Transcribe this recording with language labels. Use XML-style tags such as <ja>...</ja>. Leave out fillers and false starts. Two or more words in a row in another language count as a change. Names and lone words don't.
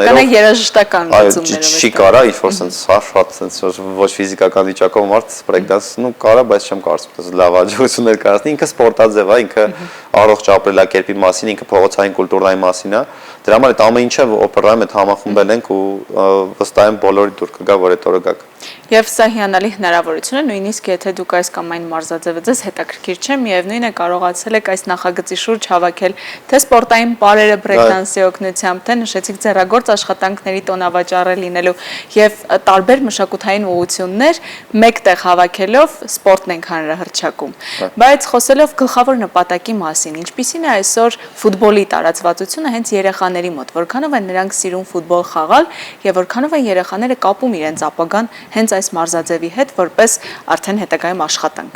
<hy>Ֆիզիկականը երաժշտական լուծումներով։ Չի կարա ինչ որ տենց շատ տենց ոչ ֆիզիկական վիճակով մարդ break-dance-ն ու կարա, բայց չեմ կարծում, տենց լավ աջակցություններ կարծնի, ինքը սպորտաձև է, ինքը առողջ ապրելակերպի մասին, ինքը փողոցային կուլտուրայի մասին է։ Դրա համար այդ ամեն ինչը օպերայում այդ համախմբել ենք ու վստահ եմ բոլորի դուր կգա, որ այդ օրը գաք։ Եվ սա հիանալի հնարավորություն է, նույնիսկ եթե դուք այս կամ այն մարզաձևը ձեզ հետաքրքիր չէ, միևնույն է կարողացել եք այս նախագծի շուրջ հավաքել թե սպորտային պարերը break-dance-ի օգնությամբ, թե նշեցիք ձեռագործ աշխատանքների տոնավաճառը լինելու եւ տարբեր մշակութային ուղղություններ մեկտեղ հավաքելով սպորտն ենք հանրահռչակում։ Բայց խոսելով գլխավոր նպատակի մասին, ինչպիսին է այսօր ֆուտբոլի տարածվածությունը հենց երեխաների մոտ, որքանով են նրանք սիրում ֆուտբոլ խաղալ եւ որքանով են երեխաները կապում իրենց ապագան հենց այս մարզաձևի հետ որպես արդեն հետագայում աշխատանք։</hy>